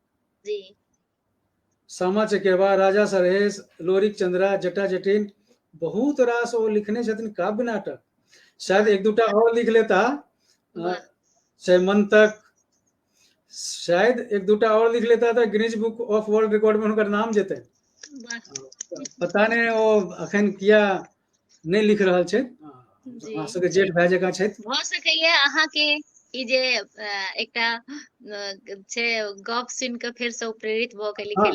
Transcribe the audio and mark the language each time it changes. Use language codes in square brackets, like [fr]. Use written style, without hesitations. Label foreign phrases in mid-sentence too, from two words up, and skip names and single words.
[mai] सामा चकेवा, राजा सरहेश, लोरिक चंद्रा, जटा जटिन, बहुत रास ओ लिखने छथिन काव्य नाटक। शायद एक दूटा और लिख लेता, सैमंतक, शायद एक दूटा और लिख लेता था, गिनीज बुक ऑफ वर्ल्ड रिकॉर्ड में उनकर नाम जेतै। पता नहीं ओ अखन किया नहीं लिख रहल छै। अहाँ सबके जेठ भाई जकाँ छथि। भऽ सकैया अहाँ के ई जे एकटा छै गप सुन के फेर से प्रेरित भ के लिखे